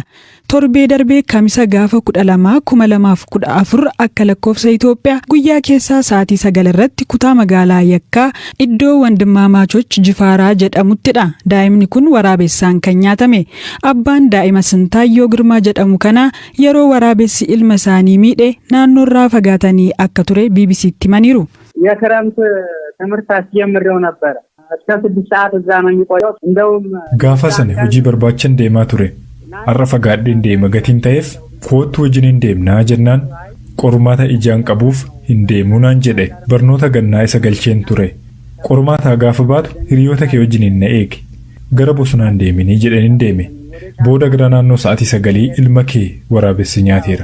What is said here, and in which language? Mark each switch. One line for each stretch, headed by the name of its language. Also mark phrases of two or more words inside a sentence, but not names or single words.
Oromo: Torbee darbee kamisa gaafa 12/2014 akka lakkoofsa Itoophiyaa guyyaa keessaa sa'aatii 9 irratti kutaa magaalaa Yakkaa iddoo Wandimmaamaachoch Jifaaraa jedhamuttidha. Daa'imni kun waraabessaan kan nyaatame. Abbaan daa'ima Sintaayyoo Girmaa jedhamu kana yeroo waraabessi ilma isaanii miidhe naannoorraa fagaatanii akka ture BBC'tti himaniiru.
Amharic: የክረምት ትምህርት አስጀምሬው ነበር እስከ 6 ሰዓት እዛ ነው የሚቆየው እንደውም
Oromo: gaafa sana hojii barbaachan deemaa ture har'a fagaadheen deema gatiin ta'eef kootu wajjin deemnaa jennaan qormaata ijaan qabuuf hin deemuu naan jedhe barnoota gannaa isa galcheen ture qormaata gaafa baatu hiriyoota kee wajjin na eegi gara bosonaan deeminii jedhaniin deeme booda gara naannoo sa'aatii 9 ilma kee waraabessi nyaateera